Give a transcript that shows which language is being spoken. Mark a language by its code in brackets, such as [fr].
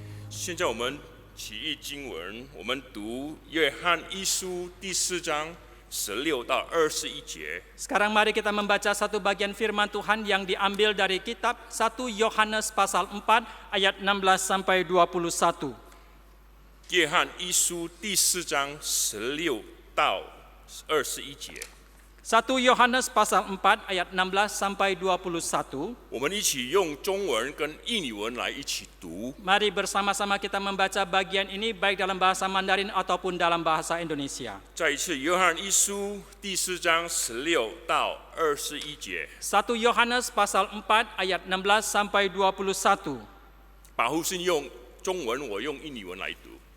[zh] 现在我们起译经文，我们读约翰一书第4章16到21节。 [id] Sekarang mari kita membaca satu bagian firman Tuhan yang diambil dari kitab 1 Yohanes pasal 4 ayat 16 sampai 21. [zh] 约翰一书第4章16到21节。 [id] 1 Yohanes pasal 4 ayat 16 sampai 21. [zh] 我们一起用中文跟印尼文来一起读。 [id] Mari bersama-sama kita membaca bagian ini baik dalam bahasa Mandarin ataupun dalam bahasa Indonesia. [zh] 再一次，约翰一书第4章16到21节。 [id] 1 Yohanes pasal 4 ayat 16 sampai 21. [zh] 保护是用中文，我用印尼文来读。